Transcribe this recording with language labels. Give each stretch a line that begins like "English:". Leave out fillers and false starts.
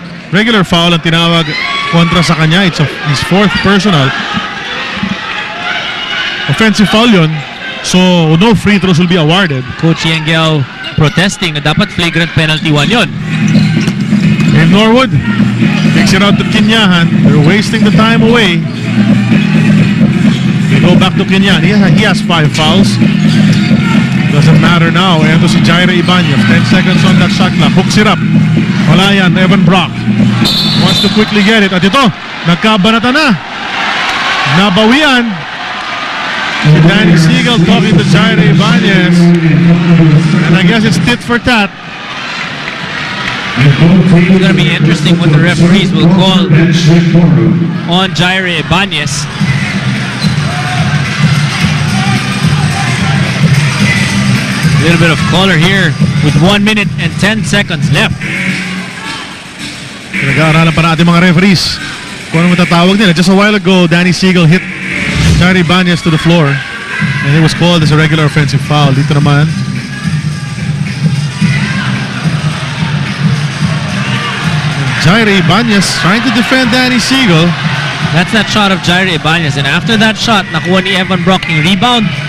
Filipino: Regular foul ang tinawag kontra sa kanya.
English: It's his 4th personal. Offensive foul yun. So no free throws will be awarded. Coach Yengyao protesting
Filipino: na dapat
English: flagrant penalty 1 yun. And Norwood takes it out to Kinyahan. They're wasting the time away. They go back to Kinyan. He has 5 fouls. Doesn't matter now.
Filipino: Ito si Jaira Ibanez.
English: 10 seconds on that shot clock. Hooks it up.
Filipino: Wala yan.
English: Evan Brock wants to quickly get it.
Filipino: At ito, nagkabanata na. Nabawian.
English: Si Danny Siegel talking to Jaira Ibanez. And I guess it's tit for tat. It's going to be interesting what the referees will call on Jaira Ibanez. A little bit of color here with 1 minute and 10 seconds left.
Filipino: Pinag-aaralan pa natin mga referees kung ano matatawag nila.
English: Just a while ago, Danny Siegel hit Jair Ibanez to the floor and it was called as a regular offensive foul.
Filipino: Dito naman,
English: Jair Ibanez trying to defend Danny Siegel. That's that shot of Jair Ibanez, and after that shot,
Filipino: nakuha ni Evan Brock yung rebound.